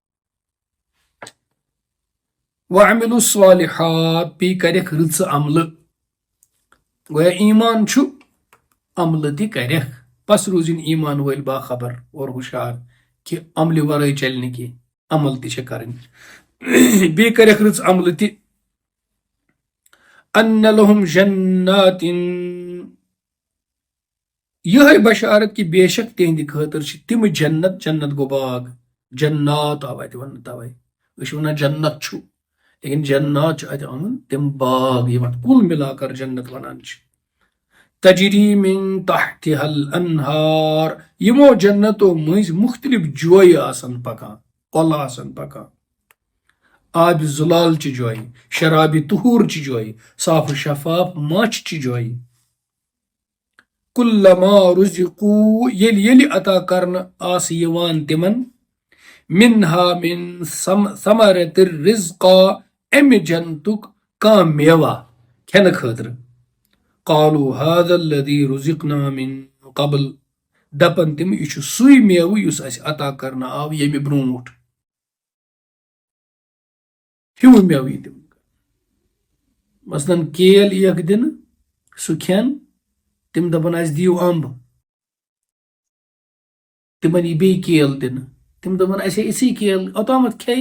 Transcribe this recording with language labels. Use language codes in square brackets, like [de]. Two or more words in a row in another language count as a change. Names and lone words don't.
[ar] وَعَمِلُوا الصَّالِحَاتِ. [ks] بیٚیہِ کریکھ رٕژٕ عملہٕ. گویا ایمان چھُ، عملہٕ تہِ کریکھ. بس روٗزِنۍ ایمان وٲلۍ باخبر اور ہُشار کہِ عملہِ ورٲے چلہِ نہٕ کینٛہہ، عمل تہِ چھِ کرٕنۍ. بیٚیہِ کریکھ رٕژ عملہٕ تہِ. [ar] اَنَّ لَهُمْ جَنَّاتٍ. [ks] یِہے بشارت کہِ بے شک تِہنٛدِ خٲطرٕ چھِ تِم جنت، جنت گوٚو باغ، جنات آو اَتہِ وننہٕ توے. أسۍ چھِ ونان جنت چھُ، لیکن جنات چھُ اَتہِ آمُت تِم باغ یِوان [ur] کُل مِلا کر [ks] جنت ونان چھِ. [ar] تجری من تحتها الانہار. [ks] یِمو جنتو مٔنٛزۍ مختلف جویہِ آسان پکان، کۄلہٕ آسان پکان. آبِ زلال چہِ جویہِ، شرابِ طہوٗر چہِ جویہِ، صاف و شفاف ماچھ چہِ جویہِ. [ar] کُلما رُزِقوٗ. [ks] ییٚلہِ عطا کرنہٕ آسہِ یِوان تِمن [ar] منہا من ثمرۃ الرزقا. [ks] امہِ جنتُک کانٛہہ میوہ کھٮ۪نہٕ خٲطرٕ. [ar] قالوا هذا الذي رزقنا من قبل. [ks] دپن تِم یہِ چھُ سُے میوٕ یُس اَسہِ عطا کرنہٕ آو ییٚمہِ برونٛٹھ. ہیوٗ میوٕ یی تِم. مثلاً کیل یِیَکھ دِنہٕ، سُہ کھٮ۪ن، تِم دپن اَسہِ دِیِو امب. تِمن یی بیٚیہِ کیل دِنہٕ، تِم دپن اَسہِ ہے یِژھٕے کیل اوٚتامتھ کھیٚیہِ.